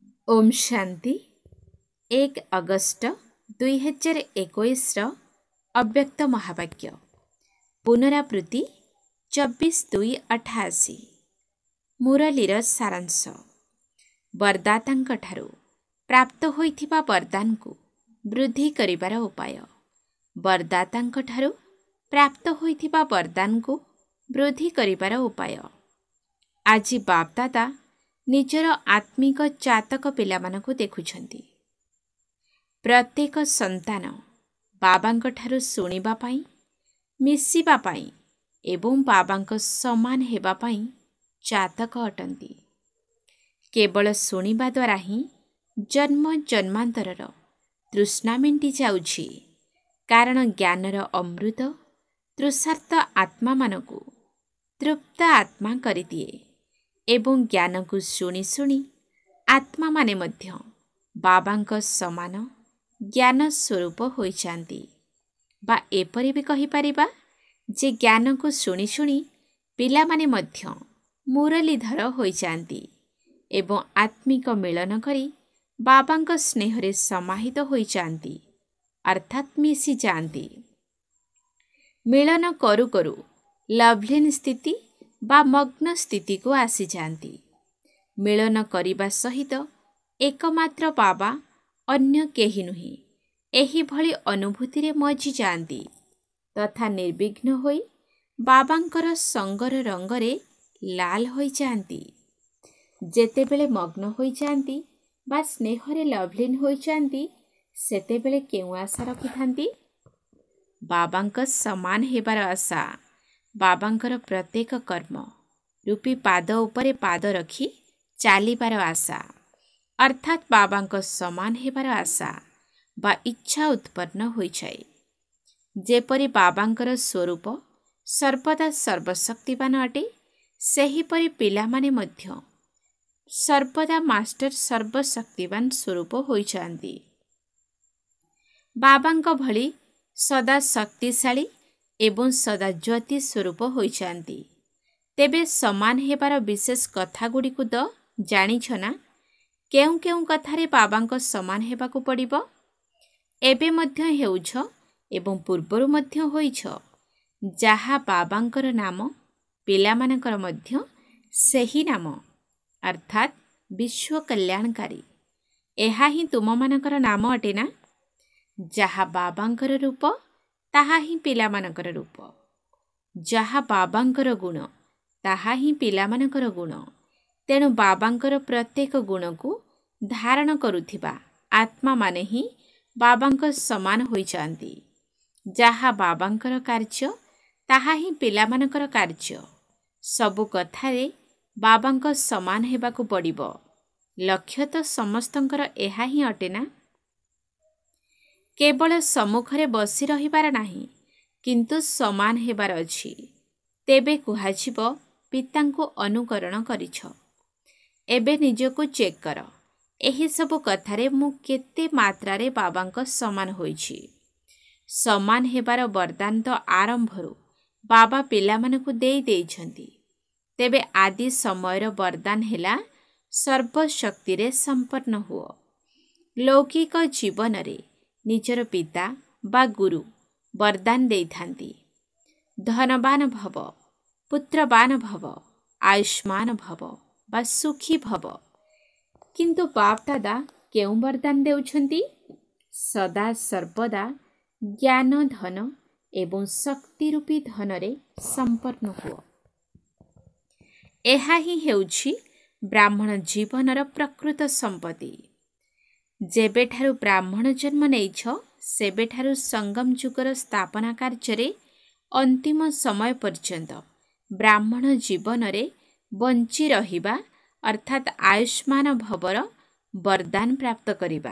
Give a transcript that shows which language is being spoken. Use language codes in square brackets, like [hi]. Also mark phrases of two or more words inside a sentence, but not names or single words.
[or] ଓମ ଶାନ୍ତି 1 ଅଗଷ୍ଟ 2021 ଅବ୍ୟକ୍ତ ମହାବାକ୍ୟ ପୁନରାବୃତ୍ତି 24/2/88 ମୁରଲୀର ସାରାଂଶ ବରଦାତାଙ୍କଠାରୁ ପ୍ରାପ୍ତ ହୋଇଥିବା ବରଦାନ କୋ ବୃଦ୍ଧି କରିବାର ଉପାୟ। ବରଦାତାଙ୍କଠାରୁ ପ୍ରାପ୍ତ ହୋଇଥିବା ବରଦାନ କୋ ବୃଦ୍ଧି କରିବାର ଉପାୟ। ଆଜି ବାପଦାଦା ନିଜର ଆତ୍ମିକ ଚାତକ ପିଲାମାନଙ୍କୁ ଦେଖୁଛନ୍ତି। ପ୍ରତ୍ୟେକ ସନ୍ତାନ ବାବାଙ୍କଠାରୁ ଶୁଣିବା ପାଇଁ, ମିଶିବା ପାଇଁ ଏବଂ ବାବାଙ୍କ ସମାନ ହେବା ପାଇଁ ଚାତକ ଅଟନ୍ତି। କେବଳ ଶୁଣିବା ଦ୍ୱାରା ହିଁ ଜନ୍ମ ଜନ୍ମାନ୍ତରର ତୃଷ୍ଣା ମେଣ୍ଟି ଯାଉଛି, କାରଣ ଜ୍ଞାନର ଅମୃତ ତୃଷାର୍ତ୍ତ ଆତ୍ମା ମାନଙ୍କୁ ତୃପ୍ତ ଆତ୍ମା କରିଦିଏ ଏବଂ ଜ୍ଞାନ କୋ ଶୁଣି ଶୁଣି ଆତ୍ମା ମାନେ ମଧ୍ୟ ବାବାଙ୍କ ସମାନ ଜ୍ଞାନ ସ୍ୱରୂପ ହୋଇ ଯାଆନ୍ତି। ବା ଏପରି ଭି କହି ପାରିବା ଯେ ଜ୍ଞାନ କୋ ଶୁଣି ଶୁଣି ପିଲା ମାନେ ମଧ୍ୟ ମୁରଲୀଧର ହୋଇ ଯାଆନ୍ତି ଏବଂ ଆତ୍ମିକ ମିଳନ କରି ବାବାଙ୍କ ସ୍ନେହରେ ସମାହିତ ହୋଇ ଯାଆନ୍ତି, ଅର୍ଥାତ ମିଶି ଯାଆନ୍ତି। ମିଳନ କରୁ କରୁ ଲବଲୀନ ସ୍ଥିତି ବା ମଗ୍ନ ସ୍ଥିତି କୋ ଆସି ଯାଆନ୍ତି। ମିଳନ କରିବା ସହିତ ଏକମାତ୍ର ବାବା ଅନ୍ୟ କେହି ନାହିଁ ଏହି ଭଳି ଅନୁଭୂତି ରେ ମଜି ଯାଆନ୍ତି ତଥା ନିର୍ବିଘ୍ନ ହୋଇ ବାବାଙ୍କର ସଙ୍ଗର ରଙ୍ଗରେ ଲାଲ ହୋଇ ଯାଆନ୍ତି। ଯେତେବେଳେ ମଗ୍ନ ହୋଇ ଯାଆନ୍ତି ବା ସ୍ନେହରେ ଲବଲୀନ ହୋଇ ଯାଆନ୍ତି ସେତେବେଳେ କେଉଁ ଆଶା ରଖିଥାନ୍ତି? ବାବାଙ୍କ ସମାନ ହେବାର ଆଶା। ବାବାଙ୍କର ପ୍ରତ୍ୟେକ କର୍ମ ରୂପୀ ପାଦ ଉପରେ ପାଦ ରଖି ଚାଲିବାର ଆଶା, ଅର୍ଥାତ ବାବାଙ୍କ ସମାନ ହେବାର ଆଶା ବା ଇଚ୍ଛା ଉତ୍ପନ୍ନ ହୋଇ ଯାଏ। ଯେପରି ବାବାଙ୍କର ସ୍ୱରୂପ ସର୍ବଦା ସର୍ବଶକ୍ତିବାନ ଅଟେ, ସେହିପରି ପିଲାମାନେ ମଧ୍ୟ ସର୍ବଦା ମାଷ୍ଟର ସର୍ବଶକ୍ତିବାନ ସ୍ୱରୂପ ହୋଇ ଯାଆନ୍ତି। ବାବାଙ୍କ ଭଳି ସଦା ଶକ୍ତିଶାଳୀ ଏବଂ ସଦା ଜ୍ୟୋତି ସ୍ୱରୂପ ହୋଇ ଯାଆନ୍ତି। ତେବେ ସମାନ ହେବାର ବିଶେଷ କଥା ଗୁଡ଼ିକୁ ତ ଜାଣିଛ ନା? କେଉଁ କେଉଁ କଥାରେ ବାବାଙ୍କ ସମାନ ହେବାକୁ ପଡ଼ିବ? ଏବେ ମଧ୍ୟ ହେଉଛ ଏବଂ ପୂର୍ବରୁ ମଧ୍ୟ ହୋଇଛ। ଯାହା ବାବାଙ୍କର ନାମ ପିଲାମାନଙ୍କର ମଧ୍ୟ ସେହି ନାମ, ଅର୍ଥାତ ବିଶ୍ୱ କଲ୍ୟାଣକାରୀ। ଏହା ହିଁ ତୁମମାନଙ୍କର ନାମ ଅଟେ ନା? ଯାହା ବାବାଙ୍କର ରୂପ ତାହା ହିଁ ପିଲାମାନଙ୍କର ରୂପ, ଯାହା ବାବାଙ୍କର ଗୁଣ ତାହା ହିଁ ପିଲାମାନଙ୍କର ଗୁଣ। ତେଣୁ ବାବାଙ୍କର ପ୍ରତ୍ୟେକ ଗୁଣ କୋ ଧାରଣ କରୁଥିବା ଆତ୍ମା ମାନେ ହିଁ ବାବାଙ୍କ ସମାନ ହୋଇ ଯାଆନ୍ତି। ଯାହା ବାବାଙ୍କର କାର୍ଯ୍ୟ ତାହା ହିଁ ପିଲାମାନଙ୍କର କାର୍ଯ୍ୟ। ସବୁ କଥାରେ ବାବାଙ୍କ ସମାନ ହେବାକୁ ପଡ଼ିବ। ଲକ୍ଷ୍ୟ ତ ସମସ୍ତଙ୍କର ଏହା ହିଁ ଅଟେ ନା? କେବଳ ସମ୍ମୁଖରେ ବସି ରହିବାର ନାହିଁ, କିନ୍ତୁ ସମାନ ହେବାର ଅଛି। ତେବେ କୁହାଯିବ ପିତାଙ୍କୁ ଅନୁକରଣ କରିଛ। ଏବେ ନିଜକୁ ଚେକ କର, ଏହି ସବୁ କଥାରେ ମୁଁ କେତେ ମାତ୍ରାରେ ବାବାଙ୍କ ସମାନ ହୋଇଛି। ସମାନ ହେବାର ବରଦାନ ତ ଆରମ୍ଭରୁ ବାବା ପିଲାମାନଙ୍କୁ ଦେଇ ଦେଇଛନ୍ତି। ତେବେ ଆଦି ସମୟର ବରଦାନ ହେଲା ସର୍ବଶକ୍ତି ରେ ସମ୍ପନ୍ନ ହୁଅ। ଲୌକିକ ଜୀବନ ରେ ନିଜର ପିତା ବା ଗୁରୁ ବରଦାନ ଦେଇଥାନ୍ତି, ଧନବାନ ଭବ, ପୁତ୍ରବାନ ଭବ, ଆୟୁଷ୍ମାନ ଭବ ବା ସୁଖୀ ଭବ। କିନ୍ତୁ ବାପ ଦାଦା କେଉଁ ବରଦାନ ଦେଉଛନ୍ତି? ସଦା ସର୍ବଦା ଜ୍ଞାନ ଧନ ଏବଂ ଶକ୍ତି ରୂପୀ ଧନ ରେ ସମ୍ପନ୍ନ ହୁଅ। ଏହା ହିଁ ହେଉଛି ବ୍ରାହ୍ମଣ ଜୀବନର ପ୍ରକୃତ ସମ୍ପତ୍ତି। ଯେବେଠାରୁ ବ୍ରାହ୍ମଣ ଜନ୍ମ ନେଇଛ ସେବେଠାରୁ ସଙ୍ଗମ ଯୁଗର ସ୍ଥାପନା କାର୍ଯ୍ୟ ଅନ୍ତିମ ସମୟ ପର୍ଯ୍ୟନ୍ତ ବ୍ରାହ୍ମଣ ଜୀବନ ରେ ବଞ୍ଚି ରହିବା, ଅର୍ଥାତ ଆୟୁଷ୍ମାନ ଭବର ବରଦାନ ପ୍ରାପ୍ତ କରିବା।